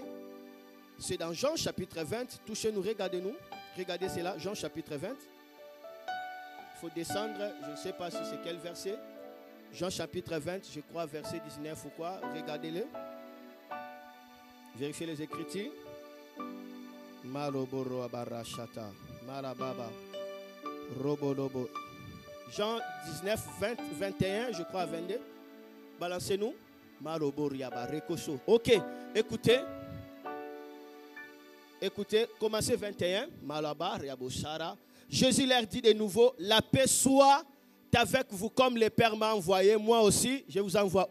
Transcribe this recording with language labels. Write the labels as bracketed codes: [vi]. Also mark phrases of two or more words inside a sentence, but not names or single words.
[fr] C'est dans Jean chapitre 20. Touchez-nous, regardez-nous. Regardez cela, Jean chapitre 20. Il faut descendre, je ne sais pas si c'est quel verset. Jean chapitre 20, je crois verset 19 ou quoi. Regardez-le. Vérifiez les Écritures. Maroboro abarashata. Marababa. Robolobo. Jean 19, 20, 21, je crois 22. Balancez-nous. Maroboro yabarekoso. Ok, écoutez. Écoutez, commencez 21. Malabar yaboshara. Jésus leur dit de nouveau, la paix soit avec vous comme le Père m'a envoyé, moi aussi, je vous envoie.